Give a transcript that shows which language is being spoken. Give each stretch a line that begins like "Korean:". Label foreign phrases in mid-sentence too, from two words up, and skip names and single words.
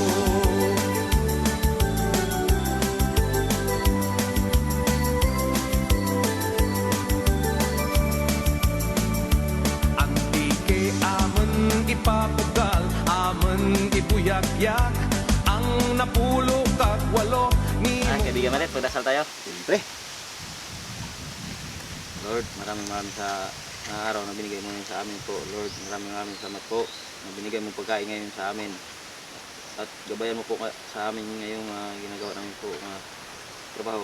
Hiligaynon: Antike amon ipapugal, amon ibuyagyak. Ang napulo kag walo ni
Filipino: Kaibigan Malit, pagdasal tayo. Siyempre. Lord, maraming sa araw na binigay mo ngayon sa amin po. Lord, maraming salamat po na binigay mo pagkain ngayon sa amin. At gabayan mo po sa amin ngayong ginagawa namin po trabaho.